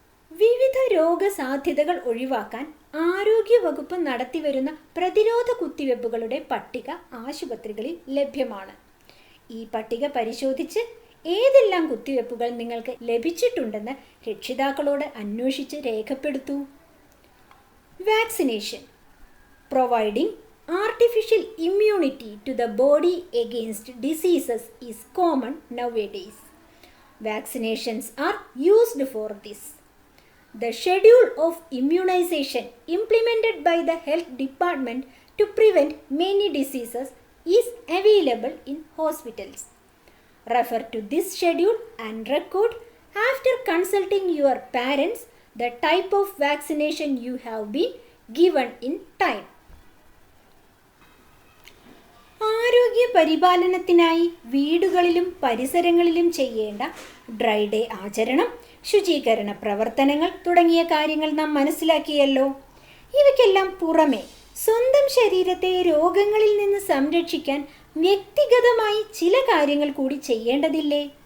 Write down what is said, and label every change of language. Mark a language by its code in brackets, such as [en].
[ml] വിവിധ രോഗസാധ്യതകൾ ഒഴിവാക്കാൻ ആരോഗ്യവകുപ്പ് നടത്തിവരുന്ന പ്രതിരോധ കുത്തിവയ്പ്പുകളുടെ പട്ടിക ആശുപത്രികളിൽ ലഭ്യമാണ്. ഈ പട്ടിക പരിശോധിച്ച് ഏതെല്ലാം കുത്തിവയ്പ്പുകൾ നിങ്ങൾക്ക് ലഭിച്ചിട്ടുണ്ടെന്ന് രക്ഷിതാക്കളോട് അന്വേഷിച്ച് രേഖപ്പെടുത്തൂ. [en] Vaccination providing artificial immunity to the body against diseases is common nowadays. Vaccinations are used for this. The schedule of immunization implemented by the health department to prevent many diseases is available in hospitals. Refer to this schedule and record, after consulting your parents, the type of vaccination you have been given in time. [ml] ആരോഗ്യ പരിപാലനത്തിനായി വീടുകളിലും പരിസരങ്ങളിലും ചെയ്യേണ്ട dry day ആചരണം, ശുചീകരണ പ്രവർത്തനങ്ങൾ തുടങ്ങിയ കാര്യങ്ങൾ നാം മനസ്സിലാക്കിയല്ലോ. ഇവയ്ക്കെല്ലാം പുറമെ സ്വന്തം ശരീരത്തെ രോഗങ്ങളിൽ നിന്ന് സംരക്ഷിക്കാൻ വ്യക്തിഗതമായി ചില കാര്യങ്ങൾ കൂടി ചെയ്യേണ്ടതില്ലേ?